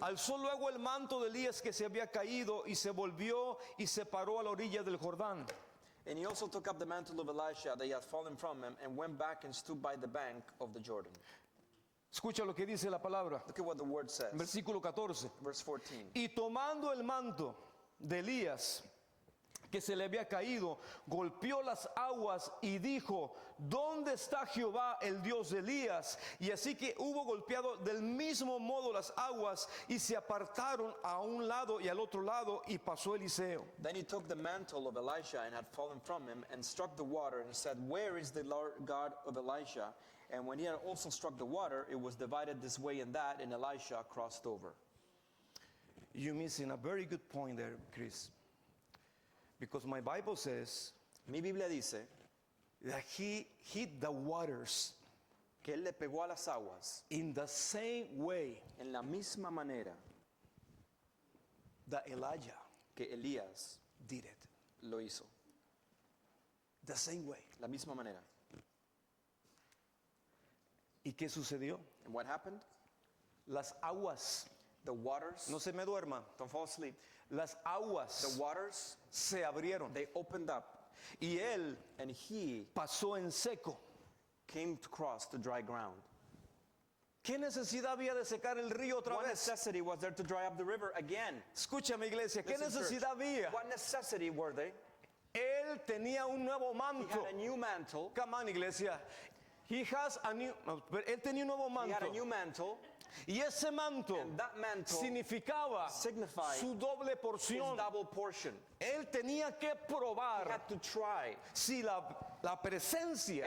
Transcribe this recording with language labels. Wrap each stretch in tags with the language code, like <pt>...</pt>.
<es>Alzó luego el manto de Elías que se había caído y se volvió y se paró a la orilla del Jordán.</es> <en>And he also took up the mantle of Elisha that he had fallen from him and went back and stood by the bank of the Jordan.</en> <es>Escucha lo que dice la palabra.</es> <en>Look at what the word says.</en> <es>Versículo 14.</es> <en>Verse 14.</en> <es>Y tomando el manto de Elías que se le había caído, golpeó las aguas y dijo, ¿dónde está Jehová, el Dios de Elías? Y así que hubo golpeado del mismo modo las aguas y se apartaron a un lado y al otro lado y pasó Eliseo.</es> <en>Then he took the mantle of Elisha and had fallen from him and struck the water and said, where is the Lord God of Elisha? And when he had also struck the water, it was divided this way and that, and Elisha crossed over. You're missing a very good point there, Chris. Because my Bible says</en> <es>Mi Biblia dice</es> <en>that he hit the waters</en> <es>que él le pegó a las aguas</es> <en>in the same way</en> <es>en la misma manera</es> <en>that Elijah</en> <es>que Elías</es> <en>did it.</en> <es>lo hizo.</es> <en>The same way.</en> <es>La misma manera. ¿Y qué sucedió?</es> <en>And what happened?</en> <es>Las aguas,</es> <en>The waters,</en> <es>no se me duerma,</es> <en>don't fall asleep.</en> <es>las</es> <en>The</en> <es>aguas</es> <en>waters,</en> <es>se abrieron</es> <en>they opened up,</en> <es>y él</es> <en>and he</en> <es>pasó en seco.</es> <en>came to cross the dry ground.</en> <es>¿Qué necesidad había de secar el río otra</es> <en>What</en> <es>vez?</es> <en>necessity was there to dry up the river again?</en> <es>Escúchame, iglesia, ¿qué</es> <en>Listen, church,</en> <es>necesidad había?</es> <en>what necessity were they?</en> <es>Él tenía un nuevo</es> <en>He</en> <es>manto.</es> <en>had a new mantle. Come on, iglesia. He has a new,</en> <es>él tenía un nuevo</es> <en>He had a</en> <es>manto.</es> <en>new mantle,</en> <es>Y ese manto</es> <en>and that mantle</en> <es>significaba</es> <en>signified</en> <es>su doble</es> <en>his</en> <es>porción.</es> <en>double portion.</en> <es>Él tenía que</es> <en>He</en> <es>probar</es> <en>had to try</en> <es>si la presencia</es>